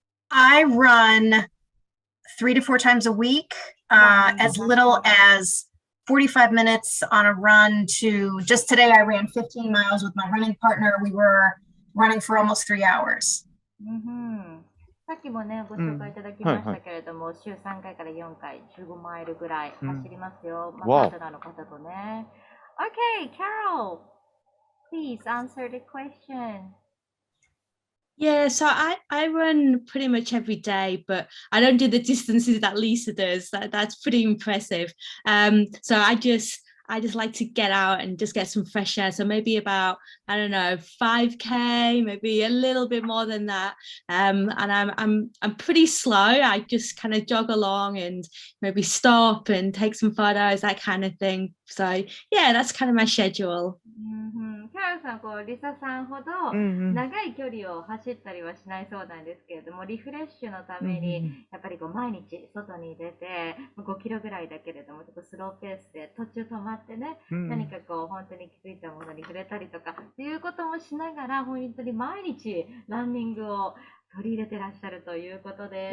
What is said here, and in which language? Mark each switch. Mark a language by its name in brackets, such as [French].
[English] I run 3 to 4 times a week, as little as 45 minutes on a run to just today I ran 15 miles with my running partner. We were running for almost 3 hours. [Japanese] さっきもね、ご紹介いただきましたけれども、週3回から4回、15マイルぐらい走りますよ。パートナーの方とね。 [English] Okay, Carol, please answer the question. Yeah, so I run pretty much every day, but I don't do the distances that Lisa does. That's pretty impressive. So I just like to get out and just get some fresh air. So maybe about, I don't know, 5K, maybe a little bit more than that. And I'm pretty slow. I just kind of jog along and maybe stop and take some photos, that kind of thing. So yeah, that's kind of my schedule. [Japanese] 皆さんリサさんほど長い距離を走ったりはしないそうなんですけれども、リフレッシュのためにやっぱり毎日外に出て5キロぐらいだけれどもちょっとスローペースで途中止まってね、何か本当に気づいたものに触れたりとかっていうこともしながら本当に毎日ランニングを取り入れてらっしゃるということで。